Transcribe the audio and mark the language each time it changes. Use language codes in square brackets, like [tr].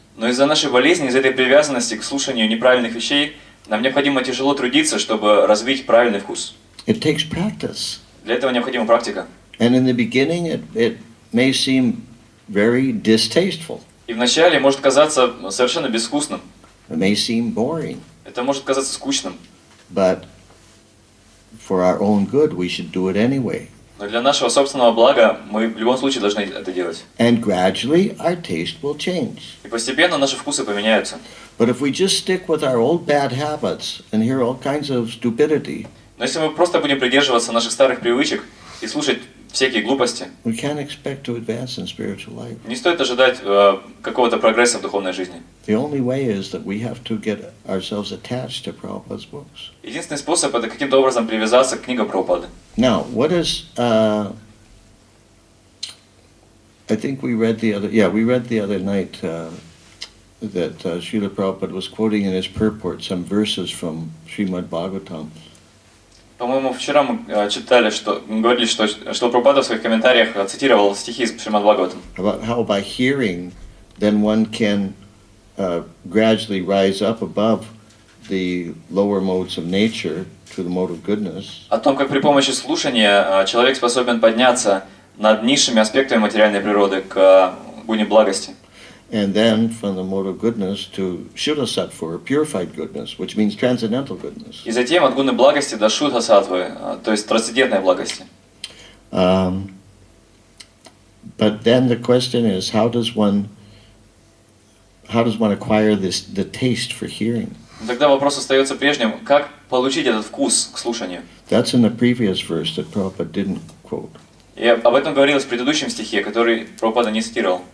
[ru] Но из-за нашей болезни, из-за этой привязанности к слушанию неправильных вещей, нам необходимо тяжело трудиться, чтобы развить правильный вкус. [en] It takes practice. [ru] Для этого необходима практика. [en] And in the beginning it may seem very distasteful. [ru] И вначале может казаться совершенно безвкусным. [en] It may seem boring. [ru] Это может казаться скучным. [en] But for our own good, we should do it anyway. [ru] Но для нашего собственного блага мы в любом случае должны это делать. [en] And gradually our taste will change. [ru] И постепенно наши вкусы поменяются. [en] But if we just stick with our old bad habits and hear all kinds of stupidity, [ru] Но если мы просто будем придерживаться наших старых привычек и слушать всякие глупости, [en] we can't expect to advance in spiritual life. [ru] не стоит ожидать какого-то прогресса в духовной жизни. [en] The only way is that we have to get ourselves attached to Prabhupada's books. [ru] Единственный способ это каким-то образом привязаться к книгам Прабхупады. [en] Now, what is I think we read the other night that Srila Prabhupada was quoting in his purport some verses from Srimad Bhagavatam. [ru] По-моему, вчера мы читали, что говорили, что Прабхупада в своих комментариях цитировал стихи из Шримад Бхагаватам. [en] About how by hearing, then one can gradually rise up above the lower modes of nature to the mode of goodness. [ru] О том, как при помощи слушания человек способен подняться над низшими аспектами материальной природы к гуне благости. [en] And then from the mode of goodness to Shuddha-sattva, or purified goodness, which means transcendental goodness. [ru] И затем от гуны благости до шудха-саттвы, то есть трансцендентной благости. [en] But then the question is, how does one acquire the taste for hearing? [ru] Тогда вопрос остается прежним, как получить этот вкус к слушанию. [en] That's in the previous verse that Prabhupada didn't quote. [ru] И об этом говорилось в предыдущем стихе, который Прабхупада не цитировал.